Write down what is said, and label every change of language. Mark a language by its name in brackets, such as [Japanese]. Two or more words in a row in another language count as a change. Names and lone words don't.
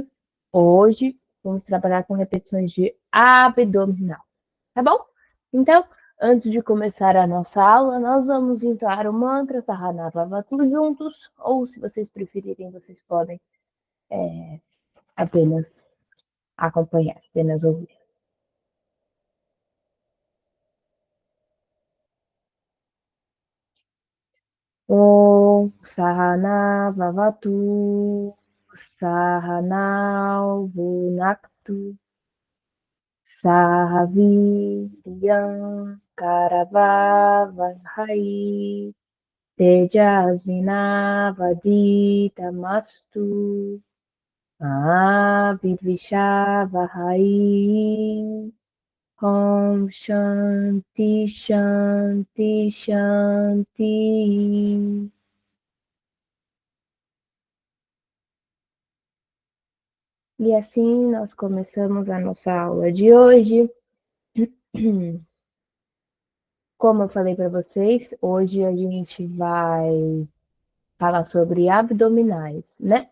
[Portuguese] Hoje vamos trabalhar com repetições de abdominal, tá bom? Então, antes de começar a nossa aula, nós vamos entoar o mantra Sahana Vavatu juntos, ou se vocês preferirem, vocês podem apenas acompanhar, apenas ouvir. [Sanskrit] ॐ सह नाववतु सह नौ भुनक्तु सहवीर्यं करवावहै तेजस्विनावधीतमस्तु विद्विषावहै. ॐ शान्ति शान्ति शान्ति. [Portuguese] E assim nós começamos a nossa aula de hoje. Como eu falei para vocês, hoje a gente vai falar sobre abdominais, né?